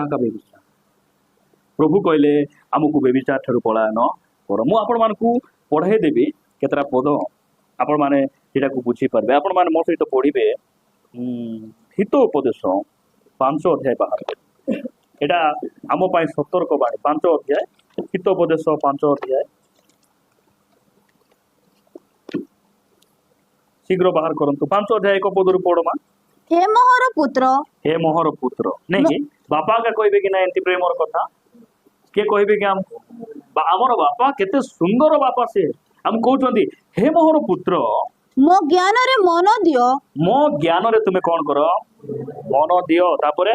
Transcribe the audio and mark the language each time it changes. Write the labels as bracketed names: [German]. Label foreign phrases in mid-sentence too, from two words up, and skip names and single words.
[Odia] ଏକା ବେବିଚାର ପ୍ରଭୁ କହିଲେ ଆମକୁ ବେବିଚାର ଠାରୁ ପଳାୟନ କର ମୁଁ ଆପଣମାନଙ୍କୁ ପଢ଼େଇ ଦେବି କେତେଟା ପଦ ଆପଣମାନେ ସେଇଟାକୁ ବୁଝିପାରିବେ ଆପଣମାନେ ମୋ ସହିତ ପଢ଼ିବେ ହିତ ଉପଦେଶ 5 ଅଧ୍ୟାୟ ବାହାର এটা ଆମ ପାଇଁ ସତର୍କ ବାଣୀ 5 ଅଧ୍ୟାୟ ହିତ ଉପଦେଶ 5 ଅଧ୍ୟାୟ ଶୀଘ୍ର ବାହାର କରନ୍ତୁ 5 ଅଧ୍ୟାୟ 1 ପଦରୁ ପଢ଼ମା ହେ ମୋହର ପୁତ୍ର ନାଇଁ କି ବାପା କା କହିବେ କି ନା ଏମିତି ପ୍ରେମର କଥା କିଏ କହିବେ କି ଆମର ବାପା କେତେ ସୁନ୍ଦର ବାପା ସେ ଆମକୁ କହୁଛନ୍ତି ହେ ମୋହର ପୁତ୍ର ମୋ ଜ୍ଞାନରେ ମନ ଦିଅ ମୋ ଜ୍ଞାନରେ ତୁମେ କଣ କର ମନ ଦିଅ ତାପରେ